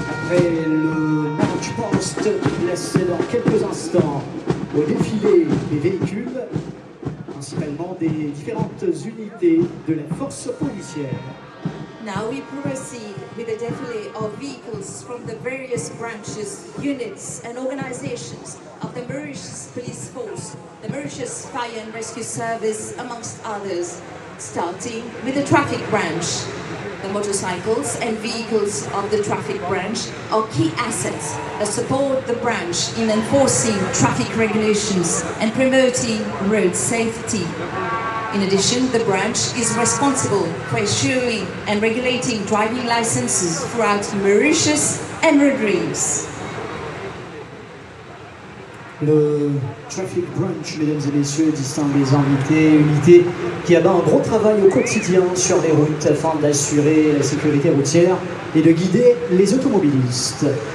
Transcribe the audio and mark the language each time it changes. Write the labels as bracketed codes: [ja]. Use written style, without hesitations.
[fr] après le march past qui laisse dans quelques instants au défilé des véhicules, principalement des différentes unités de la force policière. [en] Now we proceed with the défilé of vehicles from the various branches, units and organizations of the Mauritius Police Force, the Mauritius Fire and Rescue Service, amongst others, starting with the traffic branch. The motorcycles and vehicles of the traffic branch are key assets that support the branch in enforcing traffic regulations and promoting road safety. In addition, the branch is responsible for issuing and regulating driving licenses throughout Mauritius and Mauritius. [fr] Le Traffic Branch, mesdames et messieurs, distingués invités, unité qui abat un gros travail au quotidien sur les routes afin d'assurer la sécurité routière et de guider les automobilistes.